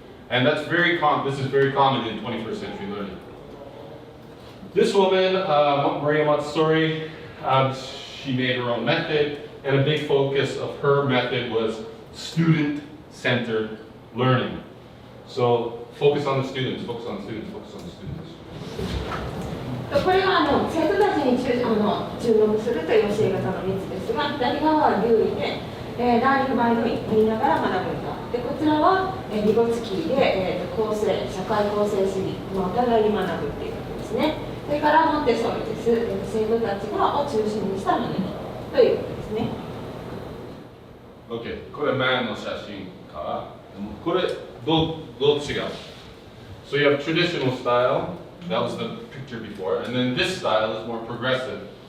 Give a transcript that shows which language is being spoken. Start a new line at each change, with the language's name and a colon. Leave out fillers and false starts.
English: And that's this is very common in 21st century learning. This woman, Maria Montessori, she made her own method, and a big focus of her method was student-centered learning. So focus on the students, focus on the students, focus on the students.
Japanese: これは生徒たちに注目するという教え方の3つですが、左側は留意で、ラーニングバイドイン、見ながら学ぶんだ。で、こちらはビゴツキーで、社会構成主義、お互いに学ぶっていうことですね。それからモンテッソーリです。生徒たちを中心にした学びということですね。
English: OK、
Japanese: これ前の写真から、これどう違う
English: So you have traditional style, that was the picture before, and then this style is more progressive.